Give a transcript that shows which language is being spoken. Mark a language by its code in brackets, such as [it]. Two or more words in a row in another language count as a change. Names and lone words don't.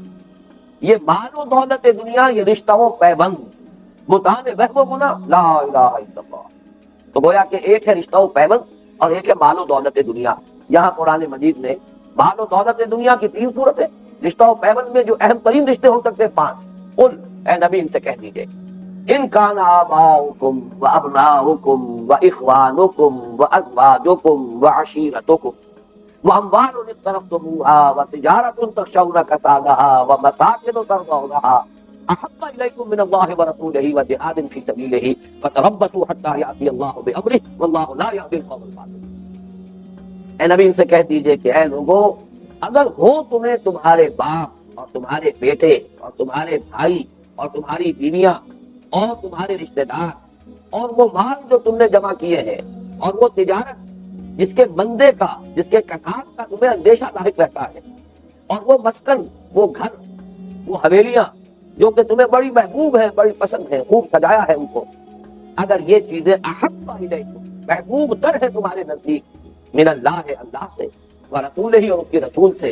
[ur] یہ مال و دولت دنیا، یہ رشتہ و پیبند، بتان وہم و گناہ، [ar] لا الہ الا اللہ. [ur] تو گویا کہ ایک ہے رشتہ و پیبند اور ایک ہے مال و دولت دنیا. یہاں قرآن مجید نے مال و دولت دنیا کی 3 صورتیں، رشتہ و پیبند میں جو اہم ترین رشتے ہو سکتے 5. [ar] قل، [ur] اے نبی ان سے کہہ دیجئے، [ar] ان کان آباؤکم و ابناؤکم و اخوانکم و ازواجکم و عشیرتکم واموال اقترفتموها وتجارة تخشون كسادها ومساكن ترضونها احب اليكم من الله ورسوله وجهاد في سبيله فتربصوا حتى ياتي الله بامره والله لا يهدي القوم الفاسقين. [ur] اے نبی ان سے کہہ دیجئے کہ اے لوگوں، اگر ہو تمہیں تمہارے باپ اور تمہارے بیٹے اور تمہارے بھائی اور تمہاری بیویاں اور تمہارے رشتہ دار اور وہ مال جو تم نے جمع کیے ہیں اور وہ تجارت جس کے بندے کا، جس کے کساد کا تمہیں اندیشہ لاحق رہتا ہے، اور وہ مسکن، وہ گھر، وہ حویلیاں جو کہ تمہیں بڑی محبوب ہیں، بڑی پسند ہیں، خوب سجایا ہے ان کو، اگر یہ چیزیں [ar] احب الیکم، [ur] محبوب تر ہے تمہارے نزدیک، [ar] من اللہ، [ur] اللہ سے، ورسولہ، اور اس کے رسول سے،